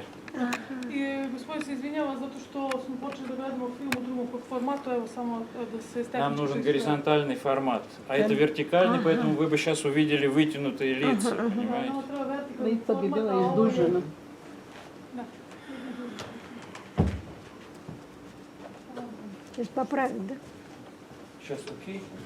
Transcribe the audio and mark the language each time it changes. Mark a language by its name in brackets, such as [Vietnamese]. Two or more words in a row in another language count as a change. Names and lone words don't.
[Russian] И, [Bulgarian] господин, се извинявам, [Serbian] zato što smo počeli da gledamo film u drugom formatu, evo samo da se tehnički... Нам нужен горизонтальный формат, а это вертикальный, поэтому вы бы сейчас увидели вытянутые лица, понимаете? Nama treba vertikalni Lica bi format, bila a ovo je- izdužena. Da. [Russian] Сейчас поправить, да? Сейчас окей?